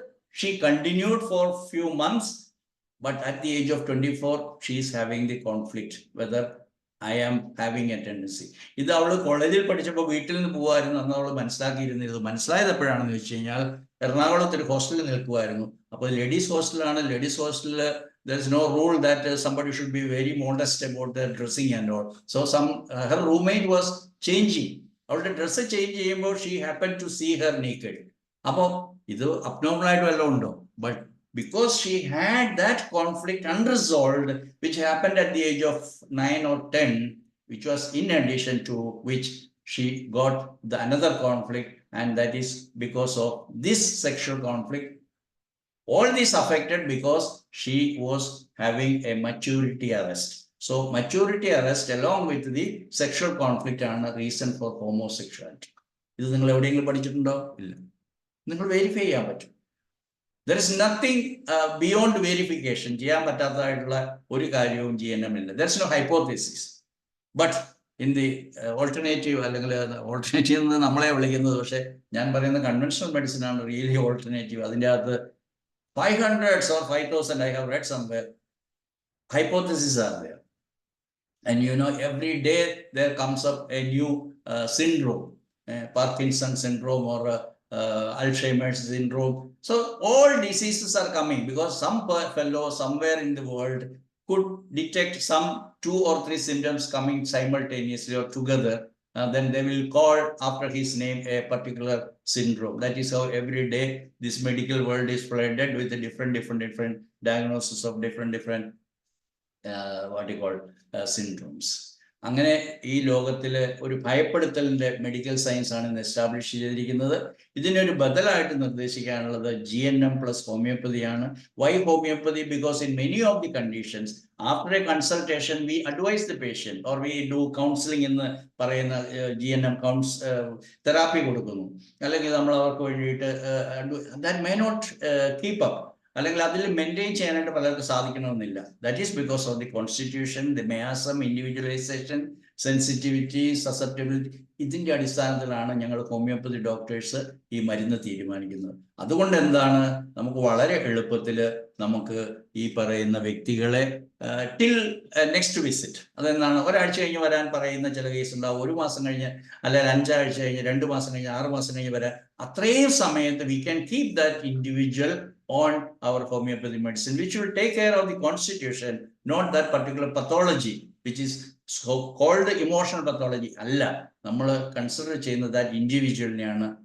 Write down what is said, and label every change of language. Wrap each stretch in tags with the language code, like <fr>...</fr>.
<en>She continued for few months, but at the age of 24 she is having the conflict whether I am having a tendency.</en> <ml>ഇത് അവള് കോളേജിൽ പഠിച്ചപ്പോൾ വീട്ടിൽ നിന്ന് പോകുമായിരുന്നു. അന്ന് അവൾ മനസ്സിലാക്കിയിരുന്നത്. മനസ്സിലായത് എപ്പോഴാണെന്ന് വെച്ച് കഴിഞ്ഞാൽ എറണാകുളത്ത് ഒരു ഹോസ്റ്റലിൽ നിൽക്കുമായിരുന്നു. അപ്പോൾ ലേഡീസ് ഹോസ്റ്റലാണ്. ലേഡീസ് ഹോസ്റ്റലിൽ</ml> <en>there is no rule that somebody should be very modest about their dressing and all. So her roommate was changing.</en> <ml>അവളുടെ ഡ്രസ്സ് ചേഞ്ച് ചെയ്യുമ്പോൾ</ml> <en>she happened to see her naked.</en> <ml>അപ്പോൾ ഇത് അബ്നോർമൽ ആയിട്ട് വല്ലതും ഉണ്ടോ?</ml> <en>But because she had that conflict unresolved, which happened at the age of 9 or 10, which was in addition to which she got another conflict, and that is because of this sexual conflict. All this affected because she was having a maturity arrest. So maturity arrest along with the sexual conflict are a reason for homosexuality.</en> <ml>ഇത് നിങ്ങൾ എവിടെയെങ്കിലും പഠിച്ചിട്ടുണ്ടോ? ഇല്ല. നിങ്ങൾ verify ചെയ്യാൻ പറ്റും.</ml> <en>There is nothing beyond verification.</en> <ml>ചെയ്യാൻ പറ്റാത്തതായിട്ടുള്ള ഒരു കാര്യവും GNM ഇല്ല.</ml> <en>There is no hypothesis. But in the alternative,</en> <ml>അല്ലെങ്കിൽ ഓൾട്ടർനേറ്റീവ് എന്ന് നമ്മളെ വിളിക്കുന്നത്, പക്ഷെ ഞാൻ പറയുന്ന കൺവെൻഷണൽ മെഡിസിൻ ആണ് റിയലി ഓൾട്ടർനേറ്റീവ്. അതിൻ്റെ അകത്ത്</ml> <en>500 or 5,000 I have read somewhere hypotheses are there, and every day there comes up a new syndrome, Parkinson syndrome or Alzheimer's syndrome. So all diseases are coming because some fellow somewhere in the world could detect some 2 or 3 symptoms coming simultaneously or together. Then they will call after his name a particular syndrome. That is how every day this medical world is flooded with a different diagnosis of different what you call syndromes.</en> <ml>അങ്ങനെ ഈ ലോകത്തില് ഒരു ഭയപ്പെടുത്തലിന്റെ medical science ആണ് ഇന്ന് establish ചെയ്തിരിക്കുന്നത്. ഇതിനൊരു ബദലായിട്ട് നിർദ്ദേശിക്കാനുള്ളത് GNM plus ഹോമിയോപ്പതിയാണ്.</ml> <en>Why homeopathy? Because in many of the conditions after a consultation we advise the patient or we do counselling</en> <ml>എന്ന് പറയുന്ന GNM തെറാപ്പി കൊടുക്കുന്നു. അല്ലെങ്കിൽ നമ്മൾ അവർക്ക് വേണ്ടിയിട്ട്</ml> <en>that may not keep up,</en> <ml>അല്ലെങ്കിൽ അതിൽ മെയിൻറ്റെയിൻ ചെയ്യാനായിട്ട് പലർക്കും സാധിക്കണമെന്നില്ല.</ml> <en>That is because of the constitution, the miasm, individualisation, sensitivity, susceptibility.</en> <ml>ഇതിന്റെ അടിസ്ഥാനത്തിലാണ് ഞങ്ങൾ ഹോമിയോപ്പതി ഡോക്ടേഴ്സ് ഈ മരുന്ന് തീരുമാനിക്കുന്നത്. അതുകൊണ്ട് എന്താണ്, നമുക്ക് വളരെ എളുപ്പത്തിൽ നമുക്ക് ഈ പറയുന്ന വ്യക്തികളെ</ml> <en>till next visit,</en> <ml>അതെന്താണ്, ഒരാഴ്ച കഴിഞ്ഞ് വരാൻ പറയുന്ന ചില കേസ് ഉണ്ടാവും, 1 മാസം കഴിഞ്ഞ്, അല്ലെങ്കിൽ 5 ആഴ്ച കഴിഞ്ഞ്, 2 മാസം കഴിഞ്ഞ്, 6 മാസം കഴിഞ്ഞ് വരാൻ. അത്രയും സമയത്ത്</ml> <en>We can keep that individual on our homeopathy medicine, which will take care of the constitution, not that particular pathology, which is so called emotional pathology.</en> <ml>Allah, നമ്മൾ കൺസിഡർ ചെയ്യുന്നത്</ml> <en>that individual</en> <ml>നെയാണ്.</ml>